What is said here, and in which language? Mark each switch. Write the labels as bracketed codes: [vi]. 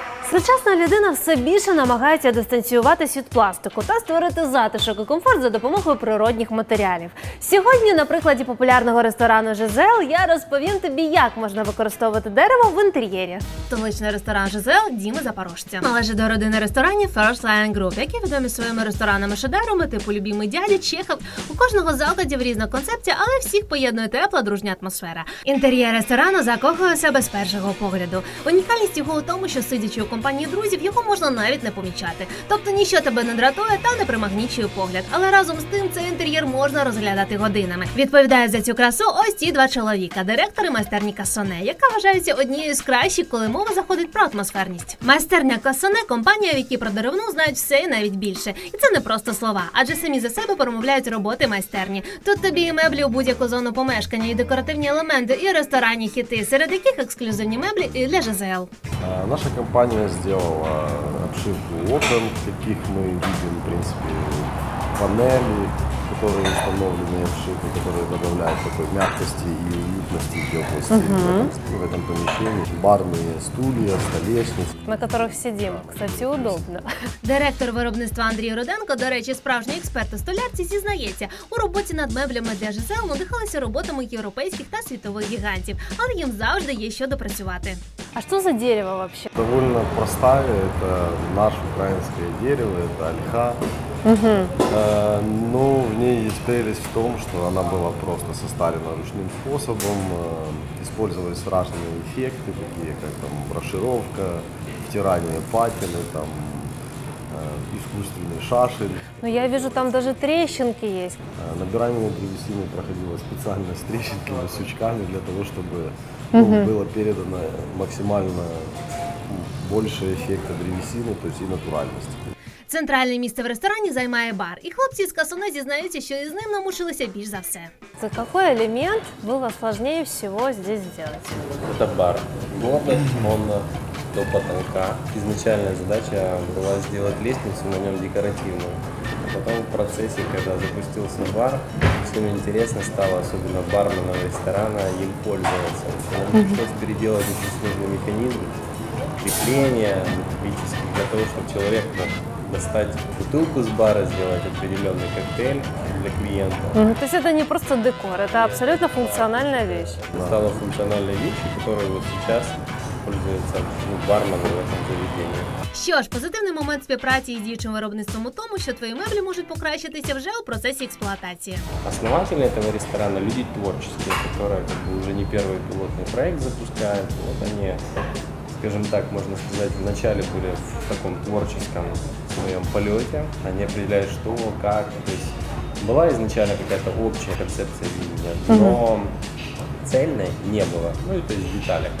[uk] Сучасна людина все більше намагається дистанціюватись від пластику та створити затишок і комфорт за допомогою природних матеріалів. Сьогодні на прикладі популярного ресторану «Жизел» я розповім тобі, як можна використовувати дерево в інтер'єрі. Столичний ресторан «Жизел» Діми Запорожця належить до родини ресторанів First Lion Group, які відомі своїми ресторанами-шедеврами типу «Любімий дядя», «Чехов». У кожного з закладів різна концепція, але всіх поєднує тепла, дружня атмосфера. Інтер'єр ресторану закохує в себе з першого погляду. Унікальність його у тому, що сидячи у компанії друзів, його можна навіть не помічати. Тобто ніщо тебе не дратує та не примагнічує погляд. Але разом з тим цей інтер'єр можна розглядати годинами. Відповідають за цю красу ось ці два чоловіка – директори майстерні Кассоне, яка вважається однією з кращих, коли мова заходить про атмосферність. Майстерня Кассоне – компанія, в якій про деревину знають все і навіть більше. І це не просто слова, адже самі за себе промовляють роботи майстерні. Тут тобі і меблі у будь-яку зону помешкання, і декоративні елементи, і ресторанні хіти, серед яких ексклюзивні меблі і для ЖЗЛ. [ru] Наша компания сделала обшивку окон, таких мы видим, в принципе, панели, которые установлены, обшивки, которые добавляют такой мягкости и уютности и теплости в этом помещении. Барные стулья, столешницы. На которых сидим. Кстати, удобно. [uk] Директор виробництва Андрій Руденко, до речі, справжній експерт у столярці, зізнається, у роботі над меблями для ЖЗЛ надихалися роботами європейських та світових гігантів, але їм завжди є що допрацювати. [ru] А что за дерево вообще? Довольно простая, это наше украинское дерево, это ольха. Но в ней есть прелесть в том, что она была просто состарена ручным способом, использовались разные эффекты, такие как там брошировка, втирание патины, там, искусственный шашель. Ну, я вижу, там даже трещинки есть. Набирание древесины проходило специально с трещинками, с сучками, для того, чтобы было передано максимально больше эффекта древесины, то есть и натуральности. [uk] Центральне місце в ресторані займає бар, і хлопці з Кассоне зізнаються, що із ним намучилися більш за все. [ru] За какой элемент было сложнее всего здесь сделать? Это бар. Плотно, ровно до потолка. Изначальная задача была сделать лестницу на нем декоративную. А потом в процессе, когда запустился бар, всем интересно стало, особенно барменам ресторана, им пользоваться. Нам пришлось переделать очень сложный механизм крепления металлических, для того, чтобы человек мог достать бутылку с бара, сделать определенный коктейль для клиента. То есть это не просто декор, это абсолютно функциональная вещь. Стала функциональной вещью, которой вот сейчас пользуются бармены в этом заведении. [uk] Що ж, позитивний момент співпраці із діючим виробництвом у тому, що твої меблі можуть покращитися вже у процесі експлуатації. [ru] Основатели этого ресторана – люди творческие, которые как бы уже не первый пилотный проект запускают. Вот они, скажем так, можно сказать, вначале были в таком творческом своем полете. Они определяют, что, как. То есть была изначально какая-то общая концепция видения, но цельной не было, ну и то есть в деталях.